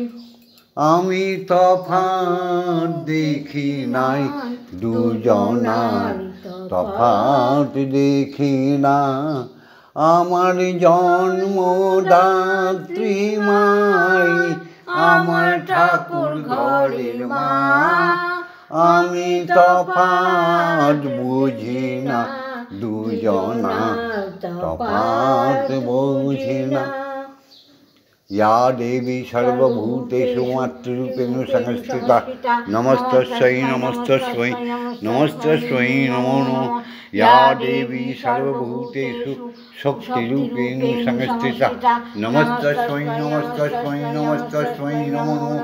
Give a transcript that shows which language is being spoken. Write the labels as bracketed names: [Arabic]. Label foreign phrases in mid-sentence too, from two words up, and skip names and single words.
[Bangla] আমি তফাৎ দেখি নাই দুজনার, তফাৎ দেখি না আমার জন্মদাত্রী মাই, আমার ঠাকুর ঘরের মা। আমি তফাৎ বুঝি না দুজনার, তফাৎ বুঝি না। [Sanskrit] या देवी सर्वभूतेषु मातृरूपेण संस्थिता नमस्तस्यै नमस्तस्यै नमस्तस्यै नमो नमः। या देवी सर्वभूतेषु शक्तिरूपेण संस्थिता नमस्तस्यै नमस्तस्यै नमस्तस्यै नमो नमः।